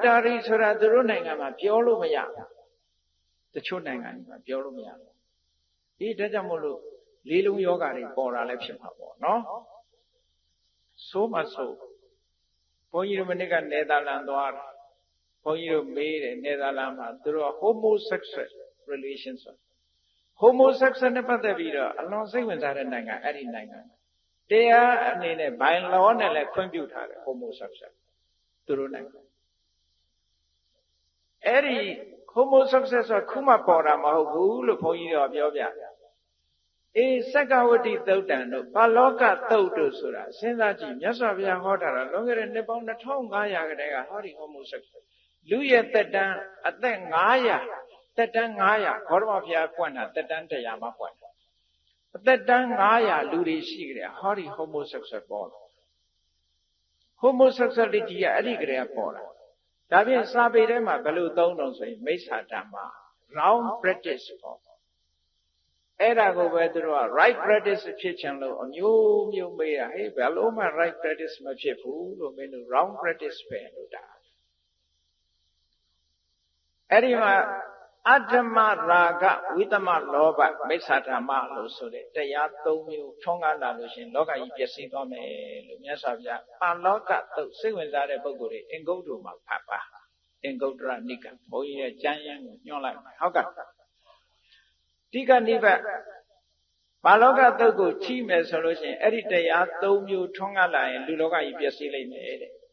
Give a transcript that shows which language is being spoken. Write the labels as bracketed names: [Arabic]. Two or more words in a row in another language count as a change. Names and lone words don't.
[Burmese] တာရီဆိုတာသူတို့နိုင်ငံမှာပြောလို့မရဘူးတချို့နိုင်ငံတွေမှာပြောလို့မရဘူးဒီဒါကြောင့်မို့လို့လေးလုံးယောဂတွေပေါ်တာလည်းဖြစ်မှာပေါ့နော်ဆိုးမဆိုးဘုန်းကြီးတို့မနေ့ကနယ်သာလန်သွားတယ်ဘုန်းကြီးတို့မေးတယ်နယ်သာလန်မှာသူတို့က [English] homosexual relations [Burmese] homosexual နဲ့ပတ်သက်ပြီးတော့အလွန်စိတ်ဝင်စားတဲ့နိုင်ငံအဲ့ဒီနိုင်ငံတရားအနေနဲ့ [English] by law [Burmese] နဲ့လည်းခွင့်ပြုထားတယ် homosexual သူတို့နိုင်ငံ အဲ့ဒီ homosexual ဆိုခုမှပေါ်တာမဟုတ်ဘူးလို့ဘုန်းကြီးတို့ပြောပြစက္ကဝတိသုတ်တံတို့ပါလောကသုတ်တို့ဆိုတာစဉ်းစားကြည့်မြတ်စွာဘု ရားဟောတာတော့လွန်ခဲ့တဲ့နှစ်ပေါင်း2500ခန့်တည်းကဟောဒီ homosexual လူရဲ့သက်တမ်းအသက်900သက်တမ်း900ဘောရမဘုရား ပွင့်တာသက်တမ်း100မှပွင့်တာအသက်တမ်း900လူတွေရှိကြတယ်ဟောဒီ homosexual ပေါ်တာ homosexuality ကအဲ့ဒီကလေးကပေါ်တာဒါဖြင့်စာပေထဲမှာဘယ်လိုသုံးတော့ဆိုရင်မိစ္ဆာဓမ္မ [English] wrong practice [Burmese] ပေါ့အဲ့ဒါကိုပဲသူတို့က [English] right practice [Burmese] ဖြစ်ချင်လို့အမျိုးမျိုးမေးတာဟေးဘယ်လိုမှ [English] right practice [Burmese] မဖြစ်ဘူးလို့မင်းတို့ [English] wrong practice [Burmese] ပဲလို့တာ အဲ့ဒီမှာအတ္တမရာဂဝိတမလောဘမိစ္ဆာဓမ္မလို့ဆိုတဲ့တရား၃မျိုးထွန်းကားလာလို့ရှင်လောကကြီးပျက်စီးသွားမယ်လို့မြတ်စွာဘုရားပါလောကသုတ်စိတ်ဝင်စားတဲ့ပုဂ္ဂိုလ်တွေအင်္ဂုတ္တမှာဖတ်ပါအင်္ဂုတ္တရနိကဘုန်းကြီးရဲ့ကျမ်းရင်းကိုညွှန်လိုက်ဟုတ်ကဲ့တိကနိဗ္ဗာန်ပါလောကသုတ်ကိုချိမယ်ဆိုလို့ရှိရင်အဲ့ဒီတရား၃မျိုးထွန်းကားလာရင်လူလောကကြီးပျက်စီးလိမ့်မယ်တဲ့